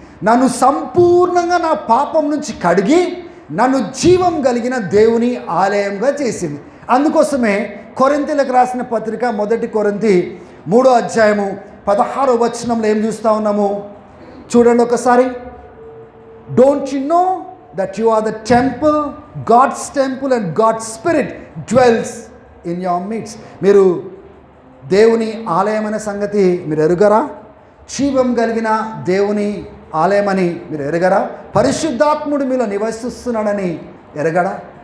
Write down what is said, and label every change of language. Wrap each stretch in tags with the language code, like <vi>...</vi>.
<te>నన్ను సంపూర్ణంగా నా పాపం నుంచి కడిగి నన్ను జీవం కలిగిన దేవుని ఆలయంగా చేసింది. అందుకోసమే కొరింథీయులకు రాసిన పత్రిక 1 కొరింథీ 3వ అధ్యాయము 16వ వచనంలో ఏం చూస్తూ ఉన్నాము? చూడండి ఒకసారి.</te> <en>Don't you know that you are the temple, God's temple, and God's Spirit dwells in your midst.</en> <te>మీరు దేవుని ఆలయం అనే సంగతి మీరు ఎరుగరా? జీవం కలిగిన దేవుని ఆలయమని మీరు ఎరగరా? పరిశుద్ధాత్ముడు మీలో నివసిస్తున్నాడని ఎరగరా?</te>